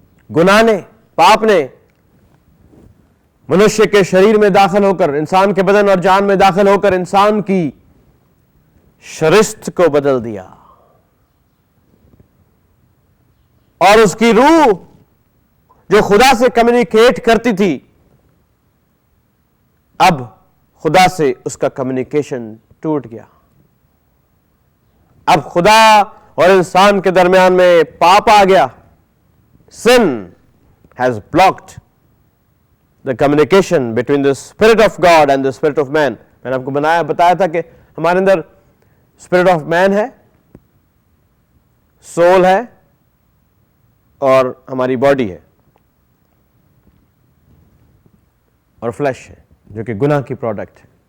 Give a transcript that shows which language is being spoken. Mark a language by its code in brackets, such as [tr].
[hi] गुनाह ने, पाप ने मनुष्य के शरीर में दाखिल होकर, इंसान के बदन और जान में दाखिल होकर इंसान की शरिस्त को बदल दिया और उसकी रूह जो खुदा से कम्युनिकेट करती थी, अब खुदा से उसका कम्युनिकेशन टूट गया। अब खुदा और इंसान के दरमियान में पाप आ गया। [en] Sin has blocked the communication between the Spirit of God and the Spirit of man. [hi] मैंने आपको बताया था कि हमारे अंदर Spirit of man है, सोल है और हमारी बॉडी है और फ्लैश है जो कि गुनाह की प्रोडक्ट है।